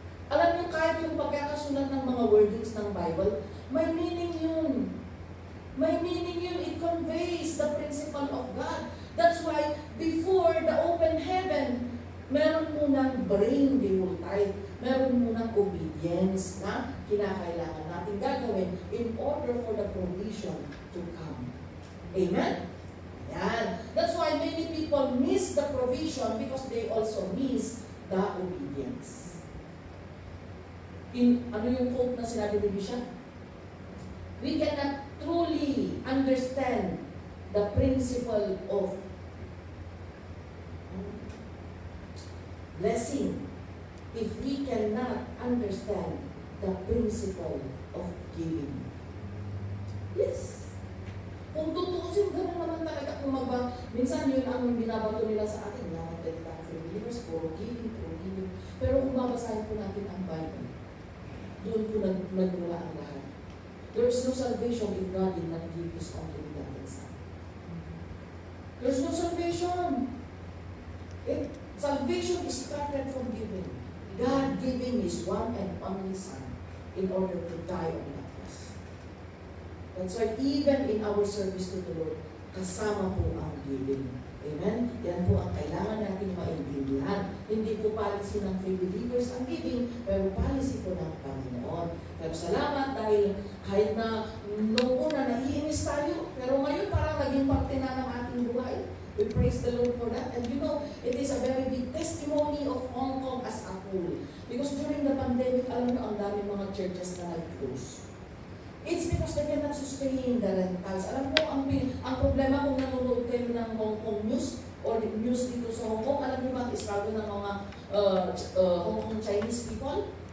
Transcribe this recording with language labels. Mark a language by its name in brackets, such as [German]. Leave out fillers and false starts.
[Filipino] Alam niyo, kahit yung pagkakasulat ng mga wordings ng Bible, may meaning yun. May meaning yun. [English] It conveys the principle of God. That's why, before the open heaven, [Filipino] meron munang [English] bring the whole tithe. [Filipino] Meron munang [English] obedience [Filipino] na kinakailangan natin gagawin [English] in order for the provision to come. Amen? Yan. That's why many people miss the provision because they also miss the obedience. [Filipino] Ano yung quote na sinabi ni Bishop? [English] We cannot truly understand the principle of blessing if we cannot understand the principle of giving. [Filipino] Yes. Kung tutuusin, gano'n naman talaga kumaba. Minsan yun ang binabato nila sa atin. Mga talita for believers, puro giving, puro giving. Pero kung babasahin po natin ang Bible, doon po nagmula ang lahat. [English] There is no salvation if God did not give His only begotten Son. There is no salvation. Salvation is started from giving. God giving His one and only Son in order to die on that cross. That's why even in our service to the Lord, [Filipino] kasama po ang giving. [English] Amen? [Filipino] Yan po ang kailangan natin maintindihan. Hindi po policy ng free believers ang giving, pero policy po ng Panginoon. Pero salamat dahil kahit na noong una naiinis tayo, pero ngayon parang naging parte na ng ating buhay. [English] We praise the Lord for that. And you know, it is a very big testimony of Hong Kong as a whole. Because during the pandemic, [Filipino] alam mo, ang daming mga churches na nag-close. [English] It's because they cannot sustain the rentals. [Filipino] Alam mo, ang problema kung nanonood kayo ng Hong Kong news or news dito sa Hong Kong, alam niyo ba ang struggle ng mga Hong Kong Chinese people?